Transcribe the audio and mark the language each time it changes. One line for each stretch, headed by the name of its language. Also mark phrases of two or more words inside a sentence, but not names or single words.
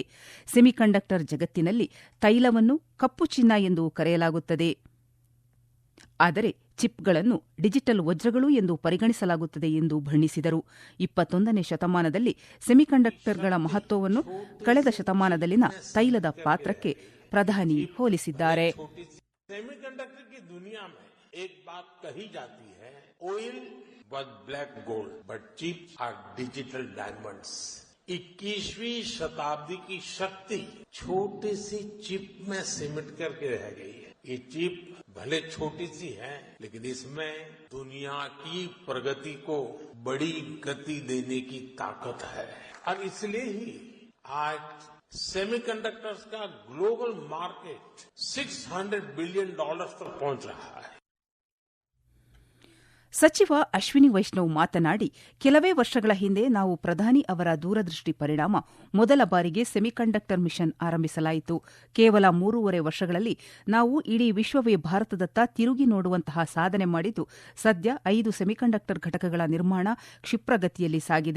Kannada: ಸೆಮಿಕಂಡಕ್ಟರ್ ಜಗತ್ತಿನಲ್ಲಿ ತೈಲವನ್ನು ಕಪ್ಪು ಚಿನ್ನ ಎಂದು ಕರೆಯಲಾಗುತ್ತದೆ, ಆದರೆ ಚಿಪ್ಗಳನ್ನು ಡಿಜಿಟಲ್ ವಜ್ರಗಳು ಎಂದು ಪರಿಗಣಿಸಲಾಗುತ್ತದೆ ಎಂದು ಬಣ್ಣಿಸಿದರು. 21ನೇ ಶತಮಾನದಲ್ಲಿ ಸೆಮಿಕಂಡಕ್ಟರ್ಗಳ ಮಹತ್ವವನ್ನು ಕಳೆದ ಶತಮಾನದಲ್ಲಿನ ತೈಲದ ಪಾತ್ರಕ್ಕೆ ಪ್ರಧಾನಿ ಹೋಲಿಸಿದ್ದಾರೆ.
Hindi: सेमीकंडक्टर की दुनिया में एक बात कही जाती है,
English: oil was black gold but chips are digital diamonds.
Hindi: 21वीं शताब्दी की शक्ति छोटी सी चिप में सिमट करके रह गई है. ये चिप भले छोटी सी है, लेकिन इसमें दुनिया की प्रगति को बड़ी गति देने की ताकत है. और इसलिए ही आज सेमीकंडक्टर्स का
English: global market
Hindi: $600 बिलियन तक पहुंच रहा है.
Kannada: ಸಚಿವ ಅಶ್ವಿನಿ ವೈಷ್ಣವ್ ಮಾತನಾಡಿ, ಕೆಲವೇ ವರ್ಷಗಳ ಹಿಂದೆ ನಾವು ಪ್ರಧಾನಿ ಅವರ ದೂರದೃಷ್ಟಿ ಪರಿಣಾಮ ಮೊದಲ ಬಾರಿಗೆ
English: semiconductor mission
Kannada: ಆರಂಭಿಸಲಾಯಿತು. ಕೇವಲ 3.5 ವರ್ಷಗಳಲ್ಲಿ ನಾವು ಇಡೀ ವಿಶ್ವವೇ ಭಾರತದತ್ತ ತಿರುಗಿ ನೋಡುವಂತಹ ಸಾಧನೆ ಮಾಡಿದ್ದು, ಸದ್ಯ 5 ಸೆಮಿಕಂಡಕ್ಟರ್ ಘಟಕಗಳ ನಿರ್ಮಾಣ ಕ್ಷಿಪ್ರಗತಿಯಲ್ಲಿ ಸಾಗಿದೆ.